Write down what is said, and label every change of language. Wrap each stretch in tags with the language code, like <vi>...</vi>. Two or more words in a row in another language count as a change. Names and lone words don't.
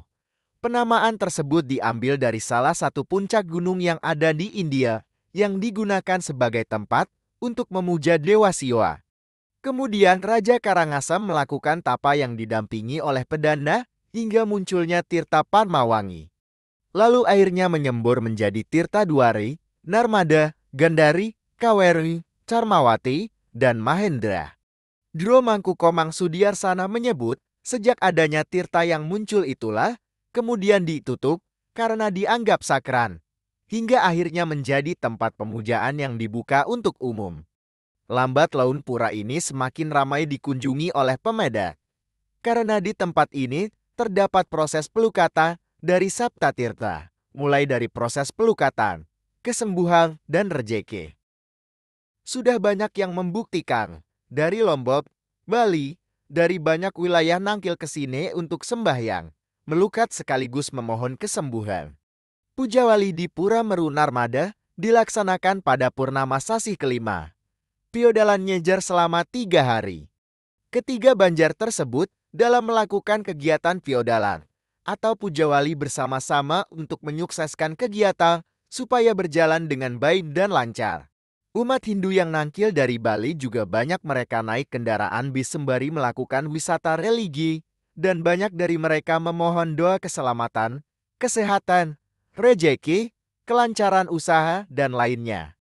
<id>Penamaan tersebut diambil dari salah satu puncak gunung yang ada di India yang digunakan sebagai tempat untuk memuja Dewa Siwa. Kemudian Raja Karangasem melakukan tapa yang didampingi oleh pedanda hingga munculnya Tirta Panmawangi. Lalu airnya menyembur menjadi Tirta Duari, Narmada, Gandari, Kaweri, Carmawati, dan Mahendra. Jero Mangku Komang Sudiarsana menyebut sejak adanya tirta yang muncul itulah kemudian ditutup karena dianggap sakral, hingga akhirnya menjadi tempat pemujaan yang dibuka untuk umum. Lambat laun pura ini semakin ramai dikunjungi oleh pemedak, karena di tempat ini terdapat proses pelukata dari Sapta Tirta, mulai dari proses pelukatan, kesembuhan, dan rejeki. Sudah banyak yang membuktikan, dari Lombok, Bali, dari banyak wilayah nangkil ke sini untuk sembahyang, melukat sekaligus memohon kesembuhan. Pujawali di Pura Meru Narmada dilaksanakan pada purnama sasih kelima. Piodalan nyejar selama 3 hari. Ketiga banjar tersebut dalam melakukan kegiatan piodalan atau pujawali bersama-sama untuk menyukseskan kegiatan supaya berjalan dengan baik dan lancar. Umat Hindu yang nangkil dari Bali juga banyak mereka naik kendaraan bis sembari melakukan wisata religi, dan banyak dari mereka memohon doa keselamatan, kesehatan, rejeki, kelancaran usaha, dan lainnya.</id>